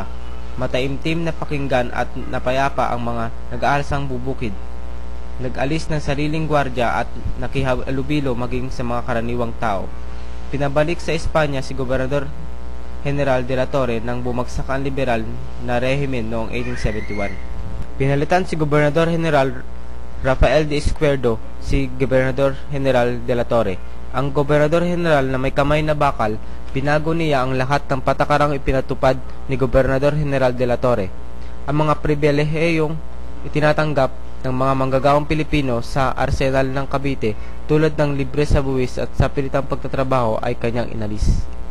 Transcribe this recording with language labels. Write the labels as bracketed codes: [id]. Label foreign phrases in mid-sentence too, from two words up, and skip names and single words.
[tl] Mataimtim na pakinggan at napayapa ang mga nag-aalsang bubukid. Nag-alis ng sariling gwardya at nakihalubilo maging sa mga karaniwang tao. Pinabalik sa Espanya si Gobernador General de la Torre nang bumagsak ang liberal na rehimen noong 1871. Pinalitan si Gobernador General Rafael de Izquierdo si Gobernador General de la Torre. Ang Gobernador General na may kamay na bakal, pinago niya ang lahat ng patakarang ipinatupad ni Gobernador General de la Torre. Ang mga pribilehiyong itinatanggap ng mga manggagawang Pilipino sa arsenal ng Cavite tulad ng libre sa buwis at sa pilitang pagtatrabaho ay kanyang inalis.